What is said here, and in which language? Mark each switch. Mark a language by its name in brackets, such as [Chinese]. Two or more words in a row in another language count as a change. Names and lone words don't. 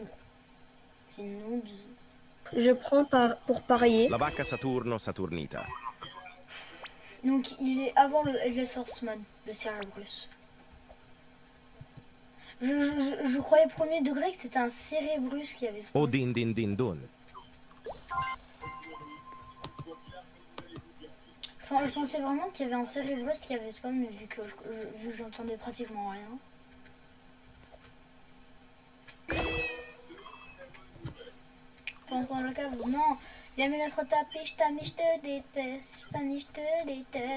[French] C'est nul. Je prends pour parier. La vacca Saturno Saturnita. Donc, il est avant le Headless Horseman, le Cerebrus. Je croyais premier degré que c'était un Cerebrus qui avait spawn. O din din din dun. Enfin, je pensais vraiment qu'il y avait un Cerebrus qui avait spawn, mais vu que j'entendais pratiquement rien. Pendant le cas, non, il a mis notre tapis, je t'ai mis, je te déteste, je t'ai mis, je te déteste.